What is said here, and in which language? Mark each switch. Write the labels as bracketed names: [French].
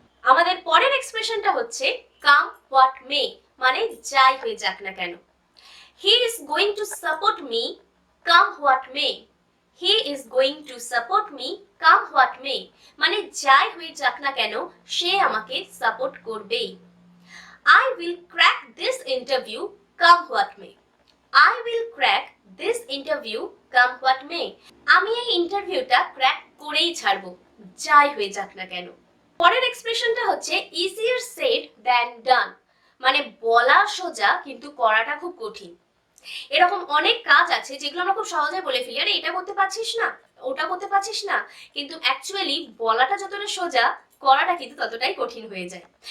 [Bangla] আমাদের পরের এক্সপ্রেশনটা হচ্ছে কাম হোয়াট মে, মানে যাই হয়ে যাক না কেন। [English] He is going to support me come what may. He is going to support me come what may, [Bangla] মানে যাই হয়ে যাক না কেন সে আমাকে সাপোর্ট করবেই। [English] I will crack this interview come what may. I will crack this interview come what may. [Bangla] আমি এই ইন্টারভিউটা ক্র্যাক করেই ছাড়বো, যাই হয়ে যাক না কেন। পরের এক্সপ্রেশনটা হচ্ছে easier said than done, মানে বলা সোজা কিন্তু করাটা খুব কঠিন। এরকম অনেক কাজ আছে যেগুলো আমরা খুব সহজে বলে ফেলি, আরে এটা করতে পারছিস না, ওটা করতে পারছিস না, কিন্তু অ্যাকচুয়ালি বলাটা যতটা সোজা, করাটা কিন্তু ততটাই কঠিন হয়ে যায়।